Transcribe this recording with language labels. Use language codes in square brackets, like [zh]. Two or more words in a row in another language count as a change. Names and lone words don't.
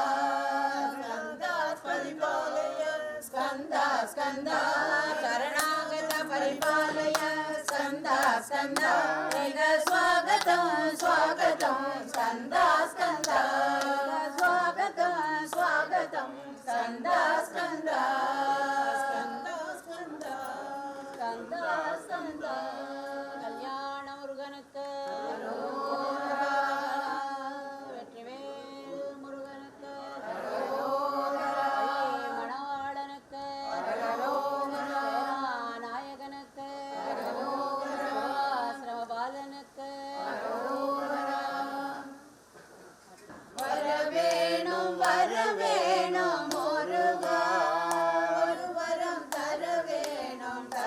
[sa] स्कंदा परिपालय स्कंदा स्कंदा शरणागत परिपालय स्कंदा स्कंदा इह स्वागतं स्वागतं स्कंदा स्कंदा स्वागतं स्वागतं स्कंदा स्कंदा स्कंदा स्कंदा स्कंदा स्कंदा [ta] கல்யாண முருகனுக்கு வெற்றிவேல் முருகனுக்கு மணவாளனுக்கு நாயகனுக்கு ஆசிரமபாலனுக்கு வரவேணும் வரவேணும் முருகா ஒரு வரம் தர வேணும்